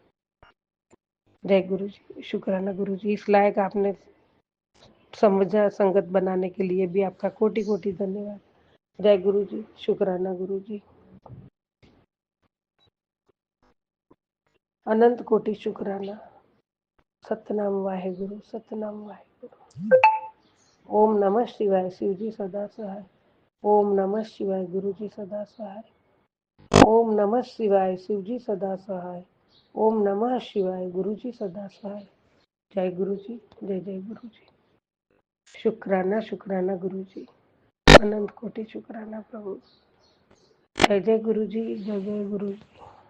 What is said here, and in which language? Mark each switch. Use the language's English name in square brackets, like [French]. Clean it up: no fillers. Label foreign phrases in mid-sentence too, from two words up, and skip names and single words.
[Hindi] जय गुरु जी। शुक्राना गुरु जी। इस लायक आपने समझा संगत बनाने के लिए भी आपका कोटि कोटि धन्यवाद। जय गुरु जी। शुक्राना गुरु जी। अनंत कोटि शुक्राना। सतनाम वाहेगुरु, सतनाम वाहेगुरु। [Sanskrit] ओम नमः शिवाय। [Hindi] शिव जी सदा सहाय। [Sanskrit] ओम नमः शिवाय। [Hindi] गुरु जी सदा सहाय। [Sanskrit] ओम नमः शिवाय। [Hindi] शिव जी सदा सहाय। [Sanskrit] ओम नमः शिवाय। [Hindi] गुरु जी सदा सहाय। जय गुरु जी। जय जय गुरु जी। शुक्राना शुक्राना गुरु जी। अनंत कोटि शुक्राना प्रभु। जय जय गुरु जी। जय जय गुरु जी।